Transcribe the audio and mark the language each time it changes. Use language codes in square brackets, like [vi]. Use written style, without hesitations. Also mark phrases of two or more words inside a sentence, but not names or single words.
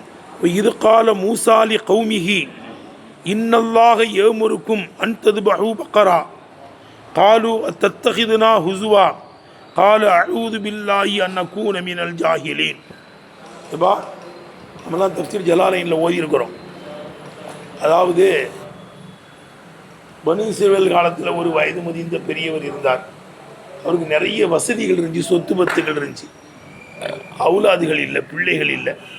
[ar] وإذ قال موسى لقومه إن الله يأمركم أن تذبحوا بقرة قالوا أتتخذنا هزوا قال أعوذ بالله أن أكون من الجاهلين. [ta] இப்போ நம்மளாம் தஃப்சீர் ஜலாலைனில் ஓதி இருக்கிறோம். அதாவது பனு இஸ்ரவேல் காலத்தில் ஒரு வயது முதிர்ந்த பெரியவர் இருந்தார். அவருக்கு நிறைய வசதிகள் இருந்துச்சு, சொத்து பத்துகள் இருந்துச்சு. அவுலாதுகள் இல்லை, பிள்ளைகள் இல்லை.